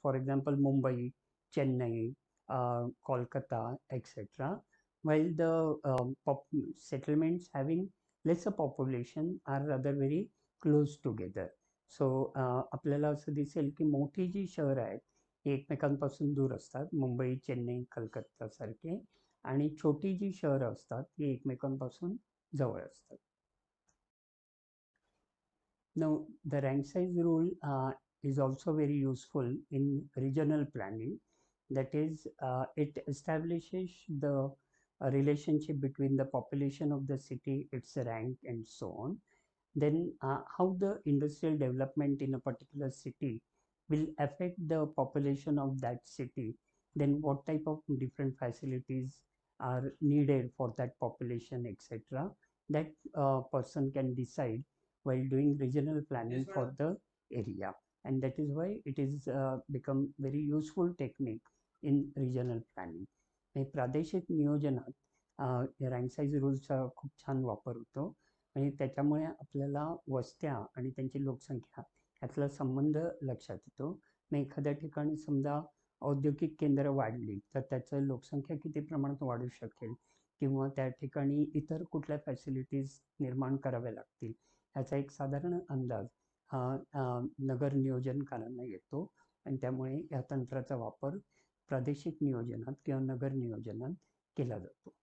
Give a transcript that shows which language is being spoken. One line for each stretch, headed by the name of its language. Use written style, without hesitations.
English: For example, Mumbai, Chennai, Kolkata, etc. While the settlements having lesser population are rather very close together.
Marathi: So आपल्याला असं दिसेल की मोठी जी शहर आहेत ही एकमेकांपासून दूर असतात, मुंबई, चेन्नई, कलकत्ता सारखे, आणि छोटी जी शहरं असतात ती एकमेकांपासून जवळ असतात.
English: Now the rank size rule is also very useful in regional planning. That is, it establishes the relationship between the population of the city, its rank, and so on. Then how the industrial development in a particular city will affect the population of that city, then what type of different facilities are needed for that population, etc., that person can decide while doing regional planning for the area, and that is why it is become very useful technique in regional planning.
Marathi: प्रादेशिक नियोजनात rank size रूलचा खूप छान वापर होतो, आणि त्याच्यामुळे आपल्याला वस्त्या आणि त्यांची लोकसंख्या यातला संबंध लक्षात येतो. मग एखाद्या ठिकाणी समजा औद्योगिक केंद्र वाढली तर त्याचं लोकसंख्या किती प्रमाणात वाढू शकेल, किंवा त्या ठिकाणी इतर कुठल्या फॅसिलिटीज निर्माण कराव्या लागतील, याचा एक साधारण अंदाज हा नगर नियोजनकारांना येतो, आणि त्यामुळे या तंत्राचा वापर प्रादेशिक नियोजनात किंवा नगर नियोजनात केला जातो.